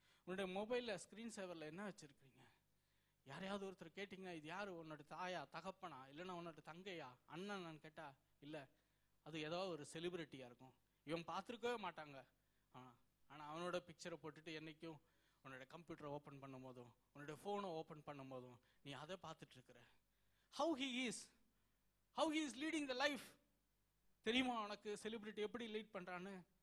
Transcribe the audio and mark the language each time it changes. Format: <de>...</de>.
<ta>உன்னுடைய மொபைல்ல ஸ்கிரீன் சேவர்ல என்ன வச்சிருக்கீங்க? யாரையாவது ஒருத்தர் கேட்டீங்கன்னா இது யாரு, உன்னோட தாயா, தகப்பனா, இல்லைன்னா உன்னோட தங்கையா, அண்ணன் கேட்டா இல்ல, அது ஏதோ ஒரு செலிபிரிட்டியா இருக்கும், இவன் பார்த்துருக்கவே மாட்டாங்க. ஆனா அவனோட பிக்சரை போட்டுட்டு என்னைக்கும் உன்னோட கம்ப்யூட்டரை ஓபன் பண்ணும் போதும், உன்னோட போனை ஓபன் பண்ணும் போதும் நீ அதை பார்த்துட்டு இருக்கிற.</ta> <en>How he is leading the life.</en> <ta>தெரியுமா உனக்கு செலிபிரிட்டி எப்படி லீட் பண்றான்னு?</ta>